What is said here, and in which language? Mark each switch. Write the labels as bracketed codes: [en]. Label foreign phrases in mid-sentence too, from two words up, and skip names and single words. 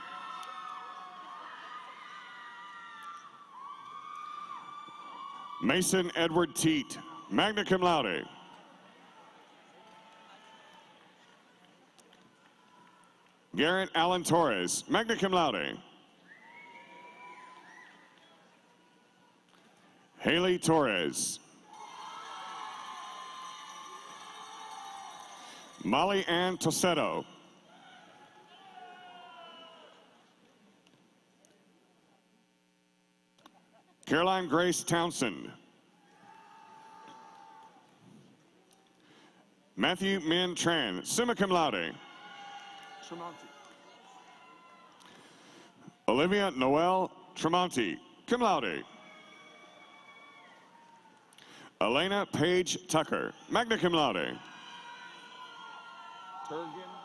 [en] Mason Edward Teat, [la] magna cum laude. [en] Garrett Allen Torres, [la] magna cum laude. [en] Haley Torres. Molly Ann Tosetto. Caroline Grace Townsend. Matthew Min Tran, [la] summa cum laude. [en] Tremonti. Olivia Noel Tremonti, [la] cum laude. [en] Elena Page Tucker, [la] magna cum laude. [en] Turgeon.